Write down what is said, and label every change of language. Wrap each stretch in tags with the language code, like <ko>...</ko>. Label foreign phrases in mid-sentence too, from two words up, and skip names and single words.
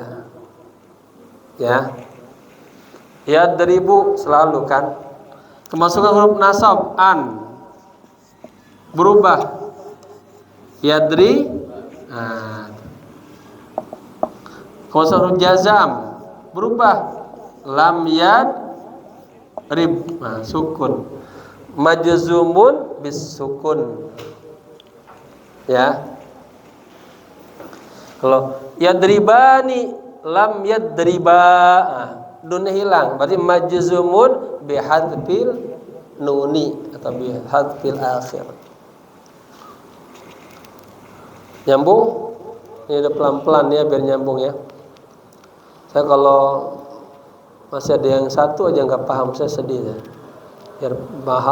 <id>Ya. Yadribu selalu kan. Kemasukan huruf nasab an, berubah yadri. Kemasukan huruf jazam, berubah</id> <ar>lam yadrib,</ar> <id>sukun.</id> <ar>Majzumun bis sukun.</ar> <id>Ya. Kalau</id> <ar>yadribani lam yadriba,</ar> <id>dunnya hilang, berarti</id> <ar>majzumun bi hadfil nuni atau bi hadfil akhir.</ar> <id>Nyambung? Ini udah pelan-pelan ya biar nyambung ya. Saya kalau masih ada yang satu aja nggak paham, saya sedih ya.</id>